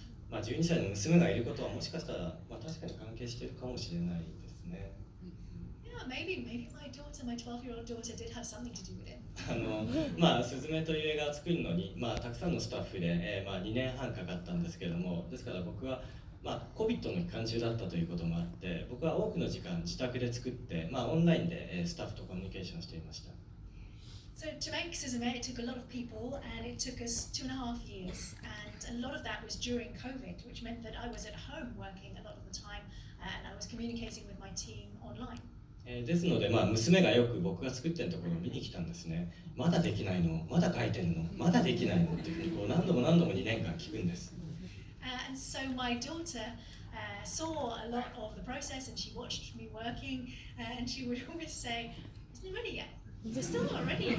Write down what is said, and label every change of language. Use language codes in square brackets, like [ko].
[ja] 12歳の娘がいることはもしかしたら、確かに関係しているかもしれないですね。 [en] Yeah, maybe my 12-year-old daughter did have something to do with it. [ja] スズメという映画を作るのに、たくさんのスタッフで、2年半かかったんですけれども、ですから僕は、COVID の期間中だったということもあって、僕は多くの時間自宅で作って、オンラインでスタッフとコミュニケーションしていました。 [en] So to make Suzume, it took a lot of people, and it took us 2.5 years, and a lot of that was during COVID, which meant that I was at home working a lot of the time, and I was communicating with my team online. [ja] ですので、娘がよく僕が作ってるところを見に来たんですね。まだできないの、まだ書いてるの、まだできないのっていうふうにこう何度も何度も2年間聞くんです。 [en] And so my daughter saw a lot of the process, and she watched me working, and she would always say, "Isn't it ready yet? Is it still not ready yet?